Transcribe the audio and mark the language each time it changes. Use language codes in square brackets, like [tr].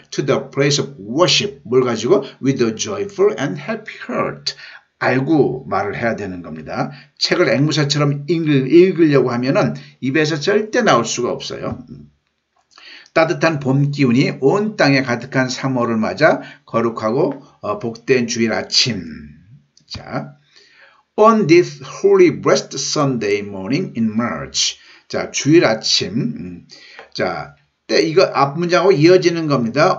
[en] To the place of worship. [ko] 뭘 가지고? [en] With a joyful and happy heart. [ko] 알고 말을 해야 되는 겁니다. 책을 앵무새처럼 읽으려고 하면은 입에서 절대 나올 수가 없어요. 따뜻한 봄 기운이 온 땅에 가득한 3월을 맞아 거룩하고 복된 주일 아침. [en] 자, on this holy blessed Sunday morning in March. [ko] 자, 주일 아침. 자, 이거 앞 문장하고 이어지는 겁니다.